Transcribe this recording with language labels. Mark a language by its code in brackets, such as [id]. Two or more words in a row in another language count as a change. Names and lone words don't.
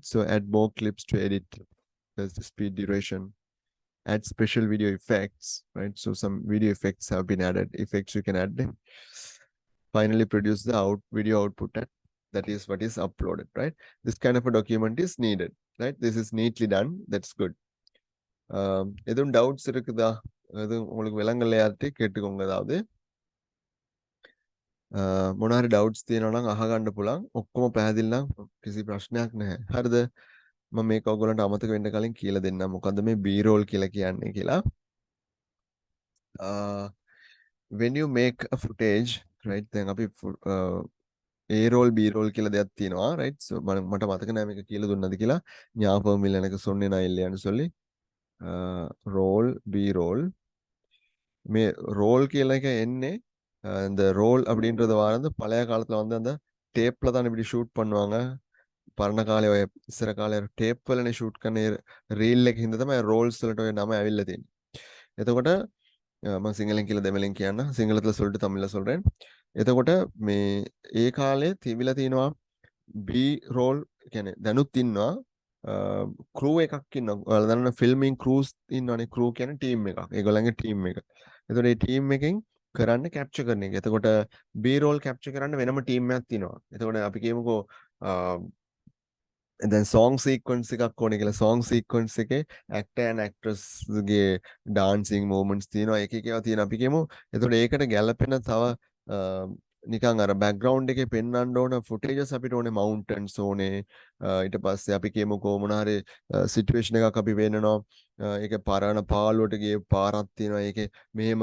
[en] So add more clips to edit. There's the speed, duration. Add special video effects, right? So some video effects have been added. Effects you can add them. Finally, produce the video output. That is what is uploaded, right? This kind of a document is needed, right? This is neatly done. That's good. [ta] எதுவும் doubts இருக்குதா? எதுவும் உங்களுக்கு விளங்கலையாட்டி கேட்டுக்கோங்க. [si] ஏதாவது මොනාරි [en] doubts [si] තියෙනවා නම් අහගන්න පුළුවන්. ඔක්කොම පැහැදිලි නම් කිසි ප්‍රශ්නයක් නැහැ. හරිද? මම මේක ඔයගොල්ලන්ට අමතක වෙන්න කලින් කියලා දෙන්නම්. මොකද්ද මේ B-roll කියලා කියන්නේ කියලා. When you make a footage, right? දැන් අපි [en] A-roll B-roll [si] කියලා දෙයක් තියෙනවා, right? So මට මතක නෑ මේක කියලා දුන්නද කියලා. [ta] ஞாபகம் இல்லை எனக்கு சொன்னேனா இல்லையான்னு சொல்லி. [en] roll B roll [ta] மே ரோல் கீழே என்ன இந்த ரோல் அப்படின்றது வந்து பழைய காலத்துல வந்து அந்த டேப்ல தான் இப்படி ஷூட் பண்ணுவாங்க [si] පරණ කාලේ ඔය ඉස්සර කාලේ ටේප් වලනේ ෂූට් කරන රීල් එකක හින්දා තමයි රෝල්ස් වලට ඔය නම ඇවිල්ලා තියෙන්නේ. එතකොට මම සිංහලෙන් කියලා දෙමළෙන් කියන්න. [ta] සිංහලத்துல சொல்லிட்டு தமிழ்ல சொல்றேன். [si] එතකොට මේ ඒ කාලේ තිබිලා තියෙනවා [en] B roll [si] කියන්නේ දැනුත් ඉන්නවා ක්‍රූ එකක් ඉන්නවා. ඔයාලා දන්න [en] filming crews [si] ඉන්නවනේ. ක්‍රූ කියන්නේ ටීම් එකක්. ඒගොල්ලන්ගේ ටීම් එක. එතකොට මේ ටීම් එකෙන් කරන්න කැප්චර් කරන එක. එතකොට [en] B roll [si] කැප්චර් කරන්න වෙනම ටීම් එකක් තියෙනවා. එතකොට අපි කියමුකෝ දැන් [en] song sequence [si] එකක් ඕනේ කියලා සෝං සීක්වන්ස් එකේ [en] actor and actress's dancing movements [si] තියෙනවා එක එක ඒවා තියෙනවා අපි කියමු එතකොට ඒකට ගැලපෙන තව නිකන් අර බෑග්ග්‍රවුන්ඩ් එකේ පෙන්වන්න ඕන ෆුටේජස් අපිට ඕනේ මවුන්ටන්ස් ඕනේ ඊට පස්සේ අපි කියමුකෝ මොන හරි සිටුේෂන් එකක් අපි වෙන්නනවා ඒක පරණ පාළුවට ගියේ පාරක් තියෙනවා ඒකේ මෙහෙම